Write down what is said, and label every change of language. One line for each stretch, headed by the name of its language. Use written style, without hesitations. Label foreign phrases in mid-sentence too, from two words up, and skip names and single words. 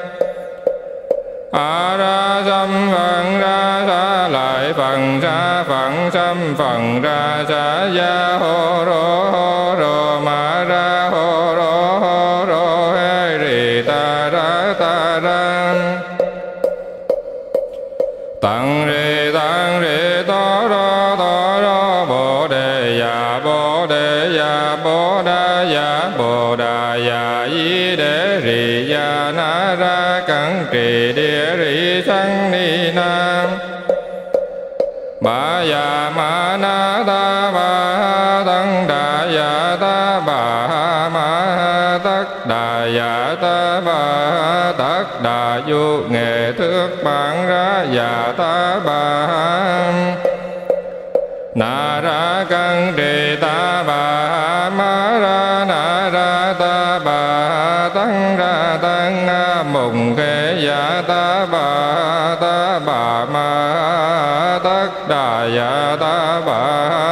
Sanskrit: ra xâm phần ra xa lại phần xa phần xâm phần ra xa gia hô rô ma ra hô rô hê rì ta ra tặng rì to rô bồ đề ya bồ đà ya di đế rì ya na ra cẩn trì địa rì sanh ni nam. Bà ya ma na ta bà tăng đà ya ta bà ma tất đà ya ta bà tất đà du nghệ thước bản ra ya ta bà na ra cân trì ta bà ma ra na ra ta bà tăng ra tăng mùng khê ya ta bà ma tất đà ya ta bà